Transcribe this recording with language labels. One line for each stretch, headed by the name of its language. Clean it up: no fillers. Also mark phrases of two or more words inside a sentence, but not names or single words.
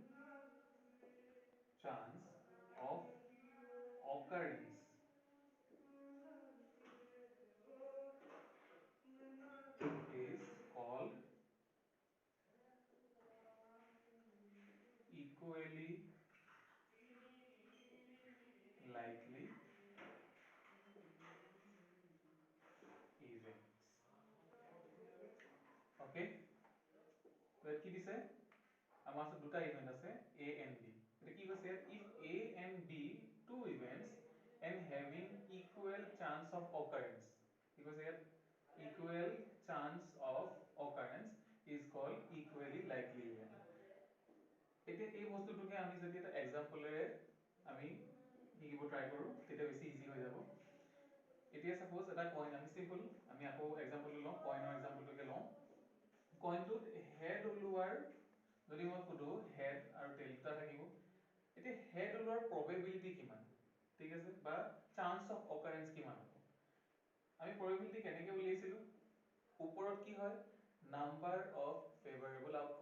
English: chance of occurrence is called equally likely events.
Assamese: Okay, তো ইয়াত কি দিছে আমাৰ ওচৰত দুটা ইভেন্ট আছে
English: A and B
Assamese: এটা কি কৈছে ইয়াত
English: if A and B two events and having equal chance of occurrence
Assamese: কি কৈছে ইয়াত
English: equal chance of occurrence is called equally likely event
Assamese: এতিয়া এই বস্তুটোকে আমি যদি এটা এক্সাম্পলেৰে আমি শিকিব ট্ৰাই কৰোঁ তেতিয়া বেছি ইজি হৈ যাব এতিয়া সাপোজ এটা কইন আমি সিম্পল আমি আকৌ এক্সাম্পলটো লওঁ কইনৰ এক্সাম্পলটোকে লওঁ কইনটোত হেড ওলোৱাৰ যদি মই সুধো হেড আৰু টেইল দুটা থাকিব এতিয়া হেড ওলোৱাৰ প্ৰবেবিলিটি কিমান ঠিক আছে বা
English: chance of occurrence
Assamese: কিমান হ'ব আমি প্ৰবেবিলিটি কেনেকৈ উলিয়াইছিলোঁ ওপৰত কি হয়
English: number of favourable